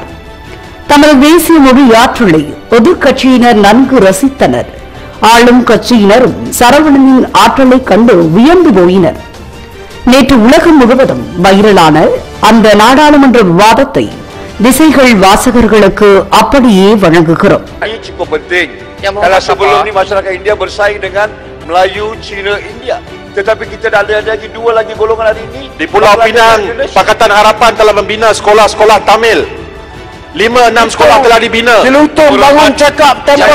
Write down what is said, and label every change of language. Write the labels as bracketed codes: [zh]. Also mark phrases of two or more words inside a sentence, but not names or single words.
[ta] தமது தேசிய மொழி ஆற்றலை எதிர்கட்சியினர் நன்கு ரசித்தனர். ஆளும் கட்சியினரும் சரவணனின் ஆற்றலை கண்டு வியந்து போயினர். நேற்று உலகம் முழுவதும் வைரலான அந்த நாடாளுமன்ற விவாதத்தை திசைகள் வாசகர்களுக்கு அப்படியே வழங்குகிறோம். [ms] Kalau sebelum ni masyarakat India bersaing dengan Melayu, Cina, India. Tetapi kita dah ada lagi dua lagi golongan hari ini. Di Pulau Pinang, Pakatan Harapan telah membina sekolah-sekolah Tamil. 5-6 sekolah telah dibina. Celutung bangun cakap tempoh.